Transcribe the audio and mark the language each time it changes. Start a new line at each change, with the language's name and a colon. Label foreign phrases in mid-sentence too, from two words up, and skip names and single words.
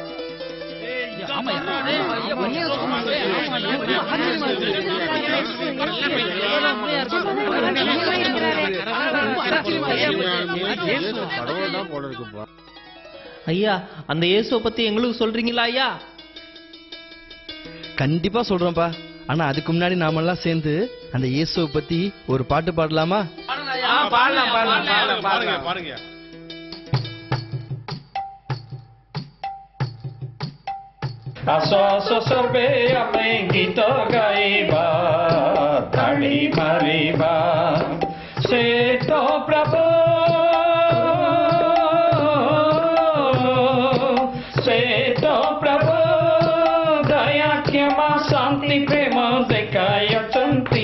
Tamil: ஐயா, அந்த இயேசுவை பத்தி எங்களுக்கு சொல்றீங்களா ஐயா? கண்டிப்பா சொல்றேன்ப்பா. ஆனா அதுக்கு முன்னாடி நாமெல்லாம் சேர்ந்து அந்த இயேசுவை பத்தி ஒரு பாட்டு பாடலாமா? பாருங்க.
Odia: ଆସ ସର୍ବେ ଆମେ ଗୀତ ଗାଇବା, ତାଳି ମାରିବା, ସେ ତ ପ୍ରଭୁ, ସେ ତ ପ୍ରଭୁ ଦୟା କ୍ଷମା ଶାନ୍ତି ପ୍ରେମ ଦେଖାଇଛନ୍ତି।